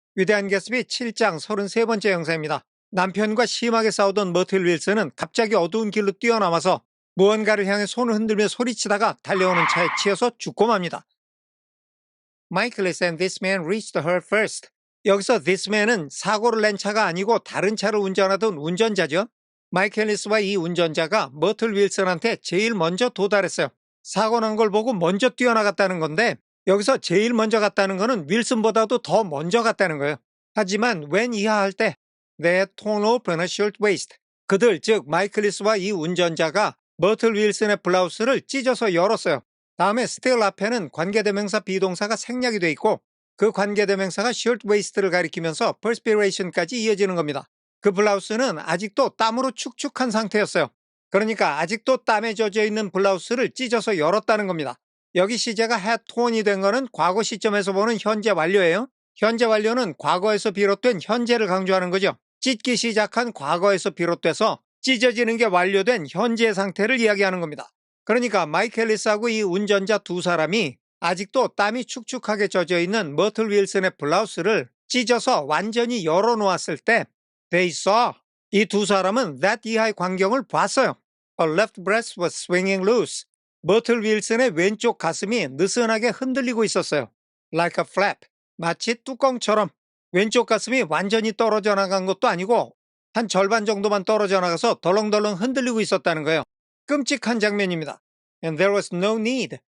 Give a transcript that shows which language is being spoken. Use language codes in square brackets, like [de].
[ko] 위대한 개츠비 7장 33번째 영상입니다. 남편과 심하게 싸우던 머틀 윌슨은 갑자기 어두운 길로 뛰어나와서 무언가를 향해 손을 흔들며 소리치다가 달려오는 차에 치여서 죽고 맙니다. [en] Michaelis and this man reached her first. [ko] 여기서 this man은 사고를 낸 차가 아니고 다른 차를 운전하던 운전자죠. 마이켈리스와 이 운전자가 머틀 윌슨한테 제일 먼저 도달했어요. 사고 난 걸 보고 먼저 뛰어나갔다는 건데 여기서 제일 먼저 갔다는 거는 윌슨보다도 더 먼저 갔다는 거예요. 하지만 [en] when [ko] 이하할 때 [en] they had torn open a shirt waist. [ko] 그들 즉 마이클리스와 이 운전자가 머틀 윌슨의 블라우스를 찢어서 열었어요. 다음에 still 앞에는 관계대명사 비동사가 생략이 돼 있고 그 관계대명사가 shirt waist를 가리키면서 perspiration까지 이어지는 겁니다. 그 블라우스는 아직도 땀으로 축축한 상태였어요. 그러니까 아직도 땀에 젖어 있는 블라우스를 찢어서 열었다는 겁니다. 여기 시제가 had torn이 된 거는 과거 시점에서 보는 현재 완료예요. 현재 완료는 과거에서 비롯된 현재를 강조하는 거죠. 찢기 시작한 과거에서 비롯돼서 찢어지는 게 완료된 현재의 상태를 이야기하는 겁니다. 그러니까 마이켈리스하고 이 운전자 두 사람이 아직도 땀이 축축하게 젖어 있는 머틀 윌슨의 블라우스를 찢어서 완전히 열어놓았을 때 [en] they saw. [ko] 이 두 사람은 that 이하의 광경을 봤어요. [en] A left breast was swinging loose. [ko] 머틀 윌슨의 왼쪽 가슴이 느슨하게 흔들리고 있었어요. [en] Like a flap. [ko] 마치 뚜껑처럼. 왼쪽 가슴이 완전히 떨어져 나간 것도 아니고 한 절반 정도만 떨어져 나가서 덜렁덜렁 흔들리고 있었다는 거예요. 끔찍한 장면입니다. [en] And there was no need.